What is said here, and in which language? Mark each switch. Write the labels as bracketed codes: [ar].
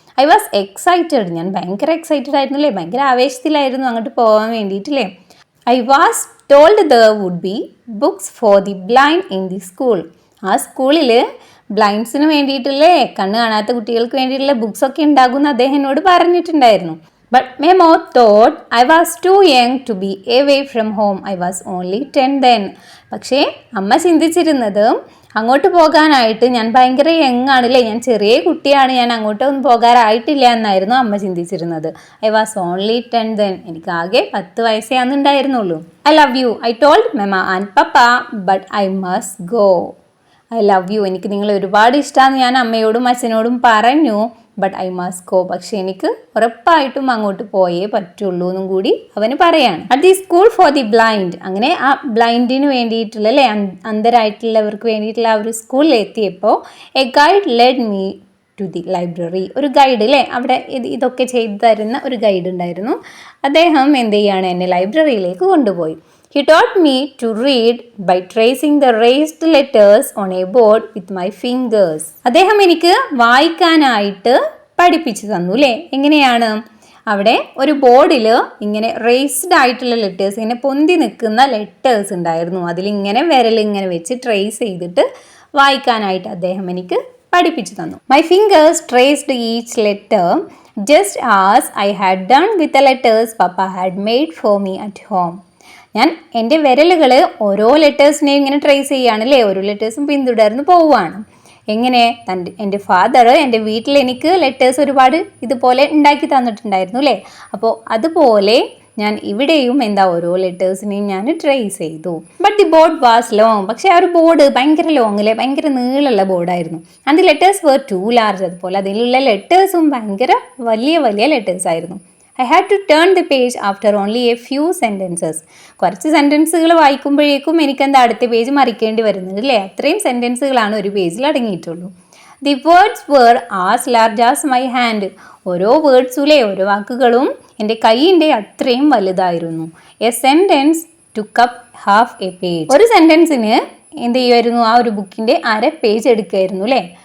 [en] I was excited, [ml] ഞാൻ ഭയങ്കര excited ആയിരുന്നു അല്ലേ, ഭയങ്കര ആവേശത്തിലായിരുന്നു അങ്ങോട്ട് പോകാൻ വേണ്ടിയിട്ടില്ലേ. [en] I was told there would be books for the blind in the school. [ml] ആ സ്കൂളിൽ ബ്ലൈൻഡ്സിന് വേണ്ടിയിട്ടില്ലേ, കണ്ണ് കാണാത്ത കുട്ടികൾക്ക് വേണ്ടിയിട്ടുള്ള ബുക്സ് ഒക്കെ ഉണ്ടാകുമെന്ന് അദ്ദേഹം എന്നോട് പറഞ്ഞിട്ടുണ്ടായിരുന്നു. [en] But Memo thought I was too young to be away from home. I was only 10 then. [ml] പക്ഷേ അമ്മ ചിന്തിച്ചിരുന്നത് അങ്ങോട്ട് പോകാനായിട്ട് ഞാൻ ഭയങ്കര യങ് ആണല്ലേ, ഞാൻ ചെറിയ കുട്ടിയാണ്, ഞാൻ അങ്ങോട്ടൊന്നും പോകാറായിട്ടില്ല എന്നായിരുന്നു അമ്മ ചിന്തിച്ചിരുന്നത്. [en] I was only 10 then. [ml] എനിക്ക് ആകെ 10 വയസ്സേ അന്നുണ്ടായിരുന്നുള്ളൂ. [en] I love you, I told mama and papa, but I must go. I love you, [ml] എനിക്ക് നിങ്ങളെ ഒരുപാട് ഇഷ്ടമാണെന്ന് ഞാൻ അമ്മയോടും അച്ഛനോടും പറഞ്ഞു. [en] but I must go, [ml] പക്ഷെ എനിക്ക് ഉറപ്പായിട്ടും അങ്ങോട്ട് പോയേ പറ്റുള്ളൂ എന്നും കൂടി അവന് പറയാണ്. [en] at the school for the blind, [ml] അങ്ങനെ ആ ബ്ലൈൻഡിന് വേണ്ടിയിട്ടുള്ള അല്ലേ, അന്ധരായിട്ടുള്ളവർക്ക് വേണ്ടിയിട്ടുള്ള ആ ഒരു സ്കൂളിൽ എത്തിയപ്പോൾ [en] A guide led me to the library. [ml] ഒരു ഗൈഡ് അല്ലേ, അവിടെ ഇതൊക്കെ ചെയ്തു തരുന്ന ഒരു ഗൈഡ് ഉണ്ടായിരുന്നു. അദ്ദേഹം എന്ത് ചെയ്യാണ്, എന്നെ ലൈബ്രറിയിലേക്ക് കൊണ്ടുപോയി. [en] He taught me to read by tracing the raised letters on a board with my fingers. [ml] അദ്ദേഹം എനിക്ക് വായിക്കാനായിട്ട് പഠിപ്പിച്ചു തന്നു അല്ലേ. എങ്ങനെയാണ്? അവിടെ ഒരു ബോർഡിൽ ഇങ്ങനെ റേസ്ഡ് ആയിട്ടുള്ള ലെറ്റേഴ്സ്, ഇങ്ങനെ പൊന്തി നിൽക്കുന്ന ലെറ്റേഴ്സ് ഉണ്ടായിരുന്നു. അതിലിങ്ങനെ വിരലിങ്ങനെ വെച്ച് ട്രേസ് ചെയ്തിട്ട് വായിക്കാനായിട്ട് അദ്ദേഹം എനിക്ക് പഠിപ്പിച്ചു തന്നു. [en] My fingers traced each letter just as I had done with the letters Papa had made for me at home. [ml] ഞാൻ എൻ്റെ വിരലുകൾ ഓരോ ലെറ്റേഴ്സിനെയും ഇങ്ങനെ ട്രേസ് ചെയ്യുകയാണല്ലേ, ഓരോ ലെറ്റേഴ്സും പിന്തുടർന്ന് പോവുകയാണ്. എങ്ങനെ? എൻ്റെ ഫാദർ എൻ്റെ വീട്ടിൽ എനിക്ക് ലെറ്റേഴ്സ് ഒരുപാട് ഇതുപോലെ ഉണ്ടാക്കി തന്നിട്ടുണ്ടായിരുന്നു അല്ലേ. അപ്പോൾ അതുപോലെ ഞാൻ ഇവിടെയും ഓരോ ലെറ്റേഴ്സിനെയും ഞാൻ ട്രേസ് ചെയ്തു. [en] But the board was long. [ml] പക്ഷേ ആ ഒരു ബോർഡ് ഭയങ്കര ലോങ് അല്ലേ, ഭയങ്കര നീളമുള്ള ബോർഡായിരുന്നു. [en] And the letters were too large. [ml] അതുപോലെ അതിലുള്ള ലെറ്റേഴ്സും ഭയങ്കര വലിയ വലിയ ലെറ്റേഴ്സ് ആയിരുന്നു. [en] I had to turn the page after only a few sentences. [ml] കുറച്ച് സെൻറ്റൻസുകൾ വായിക്കുമ്പോഴേക്കും എനിക്കെന്താ അടുത്ത പേജ് മറിക്കേണ്ടി വരുന്നുണ്ട് അല്ലേ. അത്രയും സെൻറ്റൻസുകളാണ് ഒരു പേജിൽ അടങ്ങിയിട്ടുള്ളൂ. [en] The words were as large as my hand. [ml] ഓരോ വേർഡ്സും ഓരോ വാക്കുകളും എൻ്റെ കൈയിൻ്റെ അത്രയും വലുതായിരുന്നു. [en] A sentence took up half a page. [ml] ഒരു സെൻറ്റൻസിന് എന്ത് ചെയ്യുമായിരുന്നു, ആ ഒരു ബുക്കിൻ്റെ അര പേജ് എടുക്കുമായിരുന്നു അല്ലേ.